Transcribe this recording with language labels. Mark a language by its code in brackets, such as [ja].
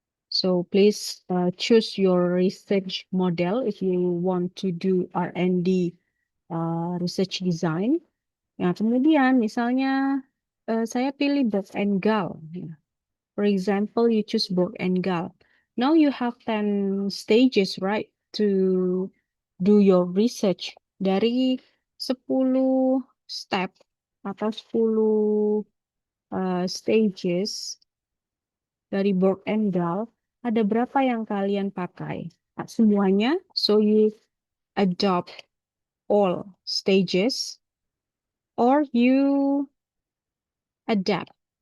[en] So please choose your research model if you want to do R&D research design. [id] Ya, kemudian misalnya saya pilih Borg and Gall. Ya. [en] For example, you choose Borg and Gall. Now you have 10 stages, right, to do your research. [id] Dari 10 step atau 10 stages dari Borg and Gall, ada berapa yang kalian pakai? Semuanya, [en] so you adopt all stages or you adapt.